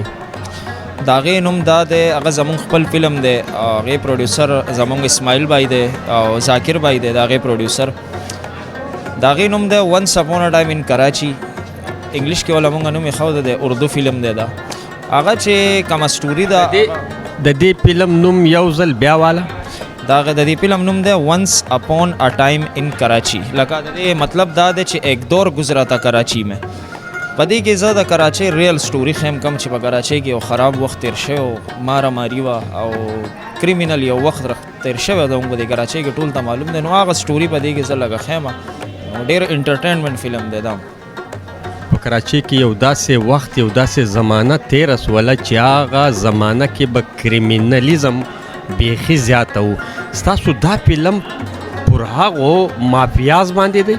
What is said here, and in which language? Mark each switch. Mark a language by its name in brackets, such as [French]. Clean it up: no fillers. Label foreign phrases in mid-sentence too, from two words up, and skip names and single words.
[Pashto] د هغې نوم دا دی هغه زموږ خپل فلم دی هغې پروډیوسر زموږ اسماعیل بای دی او ذاکر بای دی د هغې پروډیوسر د هغې نوم دی ونس اپون ا ټایم ان کراچي انګلیش کې وله مونږ نوم یې ښود دی اردو فلم دی دا هغه چې کومه سټوري ده د دې فلم نوم یو ځل بیا واله د دې فلم نوم دی ونس اپون ا ټایم ان کراچي لکه د دې مطلب دا دی چې [Urdu] ایک دور گزرا تھا کراچی میں [Pashto] په دې کې زه د کراچۍ [English] real story [Pashto] خیم کم چې په کراچۍ کې یو خراب وخت تیر شوی او مارا ماري وه او کریمینل یو وخت تیر شوی ده موږ د کراچۍ کې ټول ته معلوم دی نو هغه سټوري په دې کې زه لږه خیمه ډېر انټرټینمنټ فلم دی دا په کراچۍ کې یو داسې وخت یو داسې زمانه تېره سوله چې هغه زمانه کې به کریمینلیزم بیخي زیاته و ستاسو دا فلم پر هغو مافیاز باندې دی